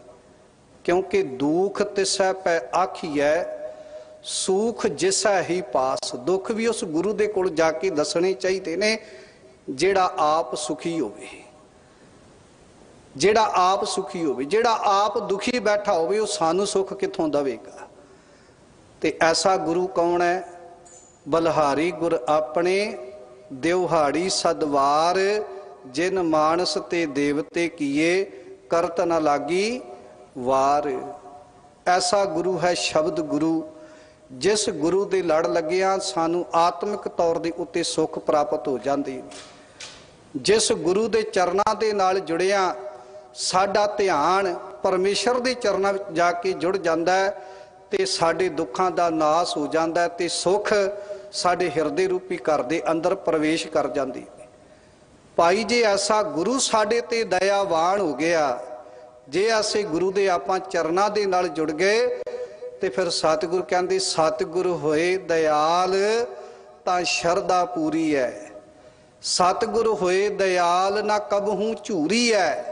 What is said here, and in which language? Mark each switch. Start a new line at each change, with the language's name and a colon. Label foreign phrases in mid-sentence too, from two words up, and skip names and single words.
Punjabi: ਕਿਉਂਕਿ ਦੁਖ ਤਿਸੈ ਪੈ ਆਖੀਐ, ਸੁਖ ਜਿਸੈ ਹੀ ਪਾਸ। ਦੁਖ ਭੀ ਉਸ ਗੁਰੂ ਦੇ ਕੋਲ ਜਾਕੇ ਦੱਸਣੇ ਚਾਹੀਦੇ ਨੇ ਜਿਹੜਾ ਆਪ ਸੁਖੀ ਹੋਵੇ, ਜਿਹੜਾ ਆਪ ਸੁਖੀ ਹੋਵੇ। ਜਿਹੜਾ ਆਪ ਦੁਖੀ ਬੈਠਾ ਹੋਵੇ, ਉਹ ਸਾਨੂੰ ਸੁਖ ਕਿੱਥੋਂ ਦੇਵੇਗਾ। ਤੇ ਐਸਾ ਗੁਰੂ ਕੌਣ ਹੈ? ਬਲਿਹਾਰੀ ਗੁਰ ਆਪਣੇ, ਦਿਉਹਾੜੀ ਸਦਵਾਰ, ਜਿਨਿ ਮਾਣਸ ਤੇ ਦੇਵਤੇ ਕੀਏ, ਕਰਤ ਨ ਲਾਗੀ ਵਾਰ। ਐਸਾ ਗੁਰੂ ਹੈ ਸ਼ਬਦ ਗੁਰੂ, ਜਿਸ ਗੁਰੂ ਦੇ ਲੜ ਲੱਗਿਆਂ ਸਾਨੂੰ ਆਤਮਿਕ ਤੌਰ ਦੇ ਉੱਤੇ ਸੁਖ ਪ੍ਰਾਪਤ ਹੋ ਜਾਂਦੀ। ਜਿਸ ਗੁਰੂ ਦੇ ਚਰਨਾਂ ਦੇ ਨਾਲ ਜੁੜਿਆਂ ਸਾਡਾ ਧਿਆਨ ਪਰਮੇਸ਼ਰ ਦੇ ਚਰਨਾਂ ਵਿੱਚ ਜਾਕੇ ਜੁੜ ਜਾਂਦਾ ਹੈ, ਤੇ ਸਾਡੇ ਦੁੱਖਾਂ ਦਾ ਨਾਸ਼ ਹੋ ਜਾਂਦਾ ਹੈ, ਤੇ ਸੁਖ ਸਾਡੇ ਹਿਰਦੇ ਰੂਪੀ ਘਰ ਦੇ ਅੰਦਰ ਪ੍ਰਵੇਸ਼ ਕਰ ਜਾਂਦੀ। ਭਾਈ ਜੇ ਐਸਾ ਗੁਰੂ ਸਾਡੇ ਤੇ ਦਇਆਵਾਨ ਹੋ ਗਿਆ, ਜੇ ਅਸੀਂ ਗੁਰੂ ਦੇ ਆਪਾਂ ਚਰਨਾਂ ਦੇ ਨਾਲ ਜੁੜ ਗਏ, ਤੇ ਫਿਰ ਸਤਿਗੁਰੂ ਕਹਿੰਦੇ ਸਤਿਗੁਰੂ ਹੋਏ ਦਇਆਲ ਤਾਂ ਸ਼ਰਧਾ ਪੂਰੀ ਹੈ। ਸਤਿਗੁਰੂ ਹੋਏ ਦਇਆਲ ਨਾ ਕਬਹੂ ਝੂਰੀ ਹੈ।